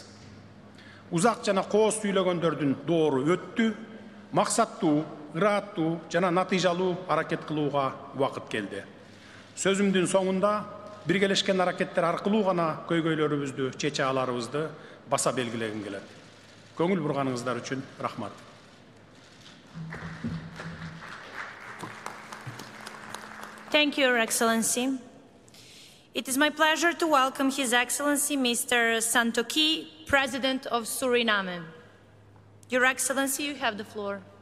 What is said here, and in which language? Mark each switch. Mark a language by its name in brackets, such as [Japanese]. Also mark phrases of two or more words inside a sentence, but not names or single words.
[Kyrgyz] Узак жана кооз сүйлөгөндөрдүн доору өттү, максаттуу, ырааттуу жана натыйжалуу аракет кылууга убакыт келди. Сөзүмдүн соңунда биргелешкен аракеттер аркылуу гана көйгөйлөрүбүздү чече аларыбызды баса белгилегим келет. Көңүл бурганыңыздар үчүн рахмат. [English] Thank you, Your Excellency. It is my pleasure to welcome His Excellency Mr. Santokhi, President of Suriname. Your Excellency, you have the floor.